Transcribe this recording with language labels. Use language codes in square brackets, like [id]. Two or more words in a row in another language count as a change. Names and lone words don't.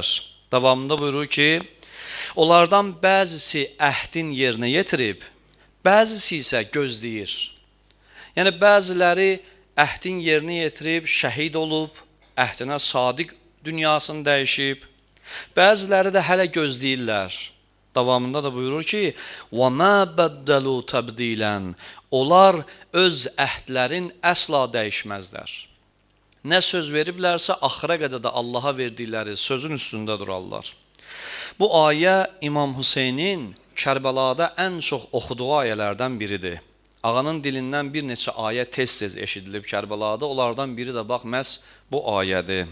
[az] Davamında buyurur ki, onlardan bəzisi əhdin yerinə yetirib, bəzisi isə gözləyir. Yəni, bəziləri əhdin yerinə yetirib, şəhid olub, əhdinə sadiq dünyasını dəyişib, bəziləri də hələ gözləyirlər. Davamında da buyurur ki, [ar] وَمَا بَدَّلُوا تَبْدِيلًا [az] Onlar öz əhdlərin əsla dəyişməzlər. Nə söz veriblərsə, axıra qədər də Allaha verdikləri sözün üstündə durarlar. Bu ayə İmam Hüseynin Kərbəlada ən çox oxuduğu ayələrdən biridir. Ağanın dilindən bir neçə ayə tez-tez eşidilib Kərbəlada, onlardan biri də bax, məhz bu ayədir.